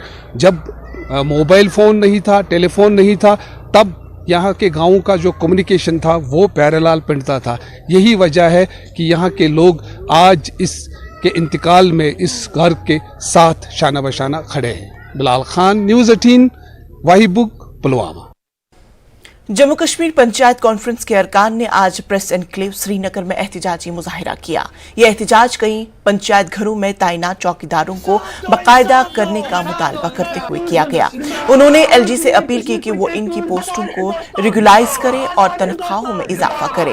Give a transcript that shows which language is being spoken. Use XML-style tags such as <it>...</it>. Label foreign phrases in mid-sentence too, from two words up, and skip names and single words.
<ur>جب موبائل فون نہیں تھا، ٹیلی فون نہیں تھا، تب یہاں کے گاؤں کا جو کمیونیکیشن تھا وہ پیارے لال پنڈتا تھا۔ یہی وجہ ہے کہ یہاں کے لوگ آج اس کے انتقال میں اس گھر کے ساتھ شانہ بشانہ کھڑے ہیں۔ بلال خان، نیوز 18، ویبک پلوامہ۔ جموں کشمیر پنچایت کانفرنس کے ارکان نے آج پریس انکلیو سری نگر میں احتجاجی مظاہرہ کیا۔ یہ احتجاج کئی پنچایت گھروں میں تعینات چوکیداروں کو باقاعدہ کرنے کا مطالبہ کرتے ہوئے کیا گیا۔ انہوں نے ایل جی سے اپیل کی کہ وہ ان کی پوسٹوں کو ریگولائز کرے اور تنخواہوں میں اضافہ کرے۔</ur>